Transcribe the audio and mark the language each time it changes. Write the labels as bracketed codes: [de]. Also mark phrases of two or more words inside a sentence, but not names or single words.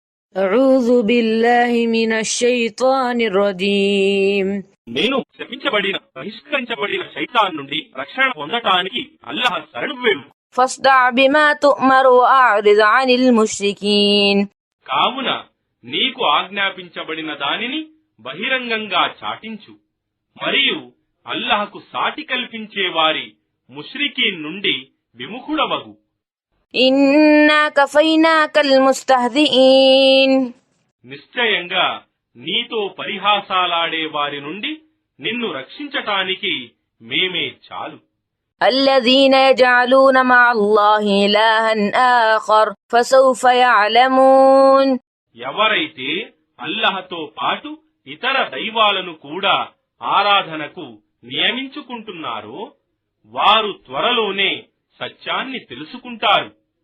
[ar] أعوذ بالله من الشيطان الرجيم. [te] నేను శపించబడిన బహిష్కరించబడిన శైతాన్ నుండి రక్షణ పొందటానికి అల్లాహ్ శరణు వేడు. [ar] فاصدع بما تؤمر وأعرض عن المشركين. [te] కావున నీకు ఆజ్ఞాపించబడిన దానిని బహిరంగంగా చాటించు మరియు అల్లాహకు సాటి కల్పించే వారి ముష్రికీన్ నుండి విముఖుడవగు. [ar] إنا كفيناك المستهزئين. [te] నిశ్చయంగా నీతో పరిహాసాలాడే వారి నుండి నిన్ను రక్షించటానికి మేమే చాలు. [ar] الذين يجعلون مع الله إلها آخر فسوف يعلمون. [te] ఎవరైతే అల్లాహతో పాటు ఇతర దైవాలను కూడా ఆరాధనకు నియమించుకుంటున్నారో వారు త్వరలోనే సత్యాన్ని తెలుసుకుంటారు.